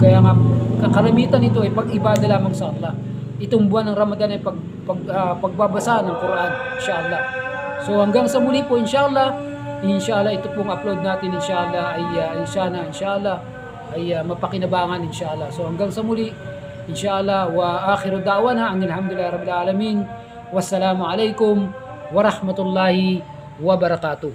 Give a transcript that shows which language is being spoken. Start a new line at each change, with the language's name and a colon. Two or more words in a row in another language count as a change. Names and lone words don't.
Filipino: Kaya nga karamitan ito ay pag-ibada lamang sa Allah. Itong buwan ng Ramadan ay pagbabasa ng Quran, inshallah. So hanggang sa muli po, inshallah ito pong upload natin inshallah ay mapakinabangan inshallah. So hanggang sa muli,
Arabic: إن شاء الله، وآخر دعوانا الحمد لله رب العالمين. والسلام عليكم ورحمة الله وبركاته.